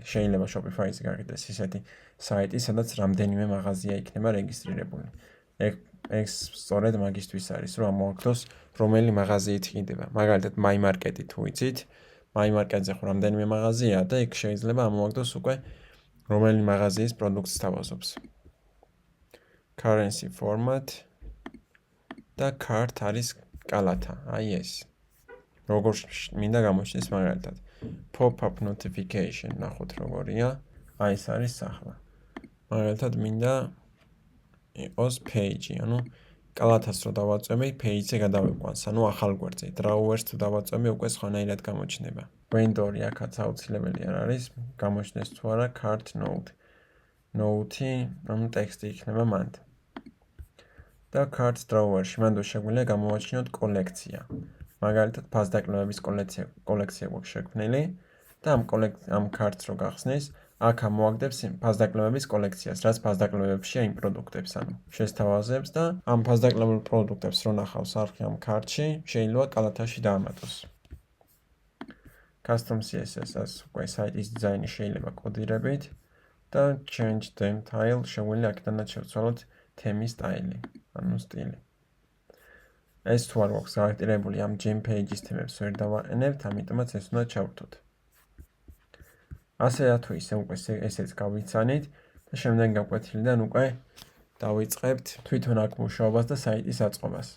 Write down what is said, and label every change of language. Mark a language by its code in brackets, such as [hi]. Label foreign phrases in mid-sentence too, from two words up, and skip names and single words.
[ka] შეიძლება Shopify-ზე გაკეთდეს ისეთი საიტი, სადაც რამდენიმე მაღაზია იქნება რეგისტრირებული. ეგ სწორედ მაგისთვის არის, რომ ამოაგდოს რომელი მაღაზიით იყიდება. მაგალითად My Market-ი თუ იცით, My Market-ზე ხო რამდენიმე მაღაზიაა და ეგ შეიძლება ამოაგდოს უკვე რომელი მაღაზიის პროდუქტს თავაზობს. [en] Currency format [ka] და cart არის კალათა, აი ეს. როგორ მინდა გამოჩნდეს მაგალითად. [en] Pop-up notification [ka] ნახოთ როგორია, აი ეს არის სახლა. მაგალითად მინდა იყოს page, ანუ კალათას რო დავაწვევი, page-ზე გადავიყვანს, ანუ ახალ გვერდზე. Drawers თუ დავაწვევი, უკვე სხვანაირად გამოჩნდება. Vendor-ი აქაც აუცილებელი არ არის, გამოჩნდეს თუ არა [en] cart note. [ka] Note-ი, ანუ ტექსტი იქნება მანდ. და [en] cart drawer- [ka] ში მანდ შეგვიძლია გამოვაჩინოთ კოლექცია. მაგალითად, ფასდაკლებების კოლექცია გვაქვს შექმნილი და ამ cart-ს რო გახსნის, აქ ამოაგდებს ფასდაკლებების კოლექციას, რაც ფასდაკლებებშია იმ პროდუქტებს, ანუ შესთავაზებს და ამ ფასდაკლებულ პროდუქტებს რო ნახავს არხი ამ cart-ში, შეიძლება კალათაში დაამატოს. [en] Custom CSS- [ka] ას უკვე საიტის დიზაინი შეიძლება კოდირებით და [en] change theme tile [ka] შეგვიძლია აქედანაც შევცვალოთ თემის სტაილი, ანუ სტილი. ეს თუ არ გვაქვს გარაქტირებული ამ [en] gem page- [ka] ის თემებს ვერ დავაყენებთ, ამიტომაც ეს უნდა ჩავრთოთ. ასე თუ ისე უკვე ესეც გავიცანით და შემდეგ გაკვეთილიდან უკვე დავიწყებთ თვითონ აქ მუშაობას და საიტის აწყობას.